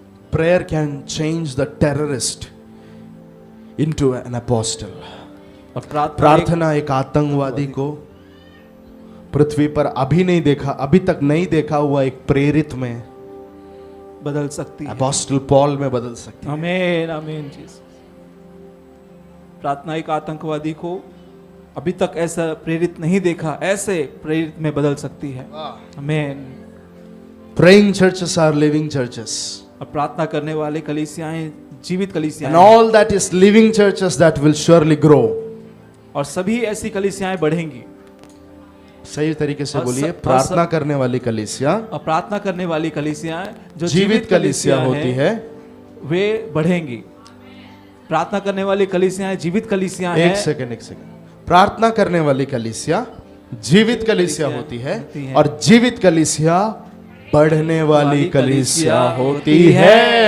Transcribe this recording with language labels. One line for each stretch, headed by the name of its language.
English: Prayer can change the terrorist into an apostle.
Hindi: और प्रार्थना एक आतंकवादी को पृथ्वी पर अभी तक नहीं देखा हुआ एक प्रेरित में बदल सकती है, अपोस्टल पॉल में बदल सकती है। आमेन आमेन जीसस। प्रार्थना एक आतंकवादी को अभी तक ऐसा प्रेरित नहीं देखा, ऐसे प्रेरित में बदल सकती है। आमेन।
English: Praying churches are living churches.
Hindi: और प्रार्थना करने वाले कलीसियाएं जीवित कलीसियाएं
English: And all that is living churches that will surely grow.
Hindi: और सभी ऐसी कलीसियाएं बढ़ेंगी। सही तरीके से और बोलिए, सब- प्रार्थना करने वाली कलीसिया और प्रार्थना करने वाली कलीसियाएं जो जीवित कलीसिया होती है। वे बढ़ेंगी। प्रार्थना करने वाली कलीसियाएं जीवित कलीसियां हैं। एक सेकंड प्रार्थना करने वाली कलीसिया जीवित कलीसिया होती है और जीवित कलीसिया बढ़ने वाली कलीसिया होती है।